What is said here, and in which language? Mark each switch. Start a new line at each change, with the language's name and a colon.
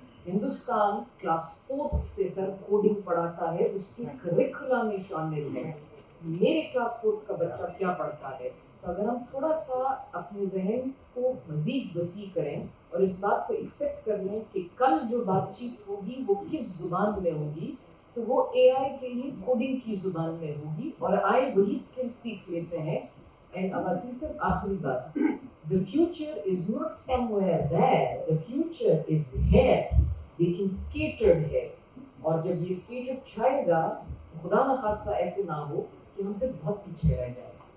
Urdu: Hindustan class 4 سے سر coding پڑھاتا ہے، اس کی کریکولم میں شامل ہے. میرے کلاس 4 کا بچہ کیا پڑھتا ہے؟ تو اگر ہم تھوڑا سا اپنے ذہن کو مزید وسیع کریں اور اس بات کو ایکسیپٹ کر لیں کہ کل جو بات چیت ہوگی وہ کس زبان میں ہوگی، تو وہ اے آئی کے لیے کوڈنگ کی زبان میں ہوگی اور آئی وہی اسکل سیکھ لیتے ہیں.
English: and
Urdu: اباسی صرف آخری بات،
English: the future is not somewhere there, the future is here,
Urdu: لیکن
English: scattered ہے.
Urdu: اور جب یہ scattered چھائے گا تو خدا نخواستہ ایسے نہ ہو کہ ہم پھر بہت پیچھے رہ جائیں.